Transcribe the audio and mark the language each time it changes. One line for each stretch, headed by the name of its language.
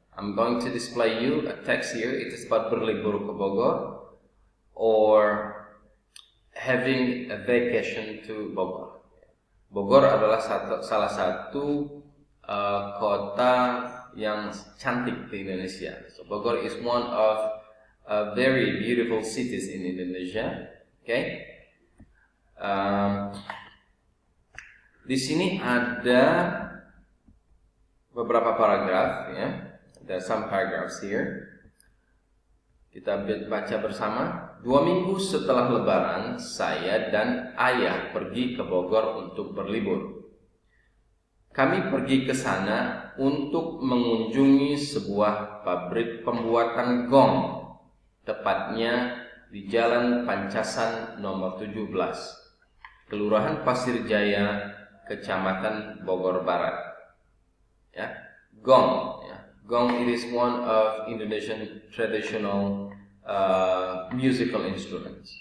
English: I'm going to display you a text here. It is about
Indonesian: berlibur ke Bogor
English: or having a vacation to Bogor.
Indonesian: Bogor adalah salah satu kota yang cantik di Indonesia.
English: So Bogor is one of very beautiful cities in Indonesia. Okay.
Indonesian: Di sini ada beberapa paragraf, ya.
English: There are some paragraphs here.
Indonesian: Kita baca bersama. 2 minggu setelah Lebaran, saya dan ayah pergi ke Bogor untuk berlibur. Kami pergi ke sana untuk mengunjungi sebuah pabrik pembuatan gong, tepatnya di Jalan Pancasan nomor 17, Kelurahan Pasir Jaya, Kecamatan Bogor Barat. Ya, gong. Ya.
English: Gong it is one of Indonesian traditional musical instruments.